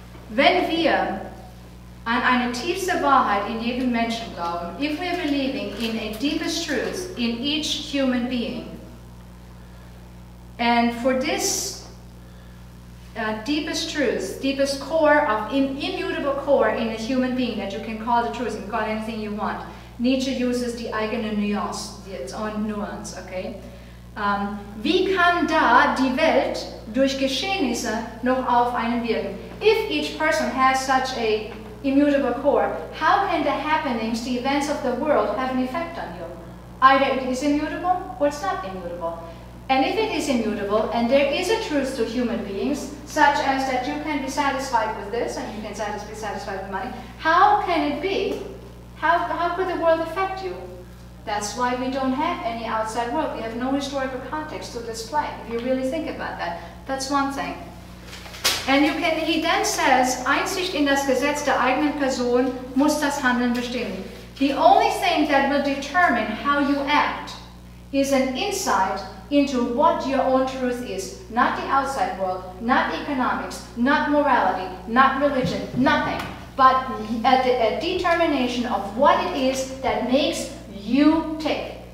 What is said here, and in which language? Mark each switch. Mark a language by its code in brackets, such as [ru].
[de] Wenn wir an eine tiefste Wahrheit in jedem Menschen glauben, [en] if we are believing in a deepest truth in each human being, and for this deepest truth, deepest core of immutable core in a human being that you can call the truth, you can call anything you want. Nietzsche uses [de] die eigene Nuance, [en] its own nuance, okay? [de] Wie kann da die Welt durch Geschehnisse noch auf einen wirken? [en] If each person has such a immutable core, how can the happenings, the events of the world have an effect on you? Either it is immutable or it's not immutable. And if it is immutable, and there is a truth to human beings, such as that you can be satisfied with this, and you can be satisfied with money, how can it be? How could the world affect you? That's why we don't have any outside world. We have no historical context to display, if you really think about that. That's one thing. And he then says, [de] Einsicht in das Gesetz der eigenen Person muss das Handeln bestimmen. [en] The only thing that will determine how you act is an insight into what your own truth is. Not the outside world, not economics, not morality, not religion, nothing. But a determination of what it is that makes you tick.